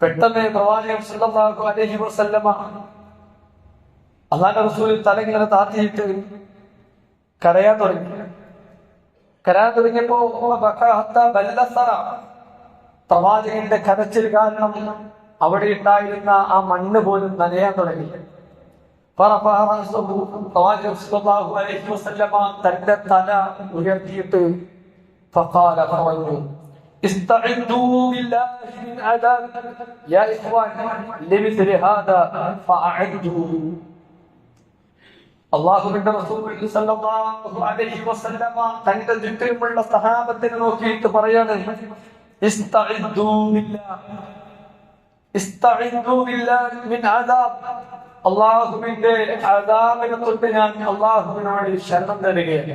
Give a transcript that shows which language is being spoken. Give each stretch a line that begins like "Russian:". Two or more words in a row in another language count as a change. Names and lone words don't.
Malayalam: പെട്ടെന്ന് പ്രവാചകൻ
Arabic: صلى الله عليه وسلم
Malayalam: അല്ലാഹുവിന്റെ റസൂൽ തലങ്ങനെ താത്തിയിട്ട് കരയാൻ തുടങ്ങിയപ്പോ പ്രവാചകന്റെ കരച്ചിൽ കാരണം അവിടെ ഉണ്ടായിരുന്ന ആ മണ്ണ് പോലും നനയാൻ തുടങ്ങി. പ്രവാചകൻ
Arabic: صلى الله عليه وسلم
Malayalam: തന്റെ തല ഉയർത്തിയിട്ട് പറഞ്ഞു,
Arabic: استعدوا بالله من عذاب يا إخوان لمثل هذا فأعدوا.
Malayalam: അല്ലാഹുവിന്റെ റസൂൽ
Arabic: صلى الله عليه وسلم
Malayalam: തന്റെ ചുറ്റുമുള്ള സഹാബത്തിനെ നോക്കിയിട്ട് പറയാണ്,
Arabic: استعيذوا بالله من عذاب.
Malayalam: അല്ലാഹുവിന്റെ അദാബിനെ തൊട്ട് ഞാൻ അല്ലാഹുവിനോട് ശരണം തേടുകയാണ്.